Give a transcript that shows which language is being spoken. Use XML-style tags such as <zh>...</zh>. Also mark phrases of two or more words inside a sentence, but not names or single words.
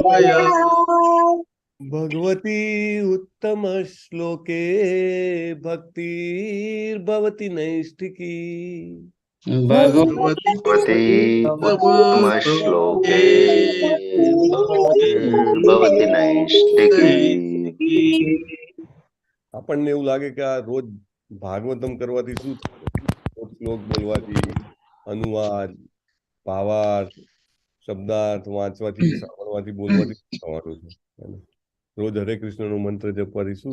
<sa>भगवती उत्तम श्लोके भक्तिर्भवति नैष्ठिकी भगवती उत्तमश्लोके भक्तिर्भवति नैष्ठिकी</sa> <gu>આપણને એવું લાગે કે આ રોજ ભાગવતમ કરવાથી શું થશે શ્લોક બોલવાથી અનુવાદ ભાવાર્થ શબ્દાર્થ વાંચવાથી સાંભળવાથી બોલવાથી શું થવાનું છે રોજ હરે કૃષ્ણનો મંત્ર જપવાથી શું</gu>